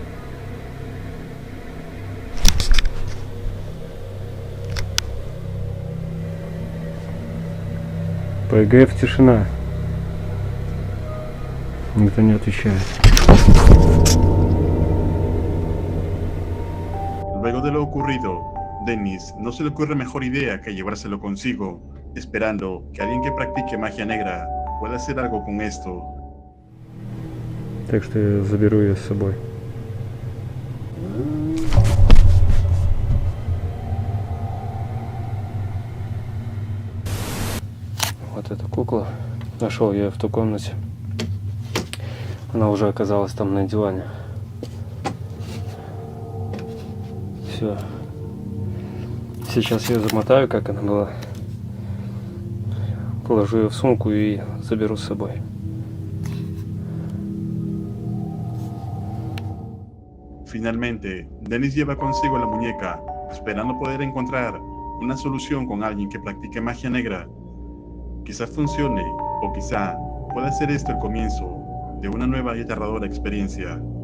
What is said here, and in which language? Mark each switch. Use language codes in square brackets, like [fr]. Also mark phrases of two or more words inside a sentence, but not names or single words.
[ru] По ЭГФ тишина. Никто не отвечает. [es] Luego de lo ocurrido, Denis no se le ocurre mejor idea que llevárselo consigo, esperando que alguien que practique magia negra pueda hacer algo con esto. [ru] Так что я заберу ее с собой. Вот эта кукла. Нашел я ее в той комнате. Она уже оказалась там на диване. Все. Сейчас я замотаю, как она была. Положу ее в сумку и заберу с собой. [es] Finalmente, Denis lleva consigo la muñeca, esperando poder encontrar una solución con alguien que practique magia negra. Quizá funcione, o quizá pueda ser esto el comienzo de una nueva y aterradora experiencia.